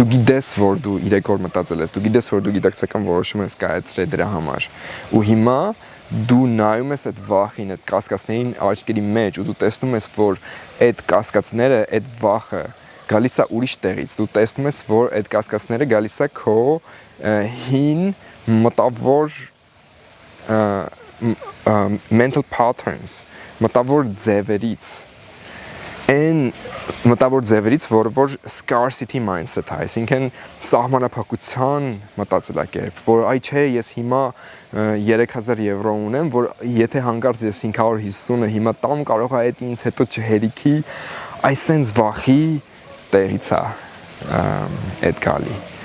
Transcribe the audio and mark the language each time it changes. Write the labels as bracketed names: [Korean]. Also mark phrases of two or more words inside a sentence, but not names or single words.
[Armenian] գիտես, որ դու 3 օր մտածել ես, դու գիտես, որ դու գիտակցական որոշում ես կայացրել դրա համար։ Ու հիմա դու նայում ես այդ վախին, այդ կասկածներին աչքերի մեջ ու դու տեսնում ես, որ այդ կասկածները, այդ վախը գալիս է ուրիշ տեղից։ Դու տեսնում ես, որ այդ կասկածները գալիս է քո հին մտավոր mental patterns, մտավոր ձևերից, այն մտավոր ձևերից, որ [English] scarcity mindset [Armenian] է, այսինքն սահմանափակության մտածելակերպ, որ այ չէ, ես հիմա 3000 եվրո ունեմ, որ եթե հանկարծ ես 550-ը հիմա տամ, կարող է այդ ինձ հետո չհերիքի, այսենց վախի տեղից է այդ գալի։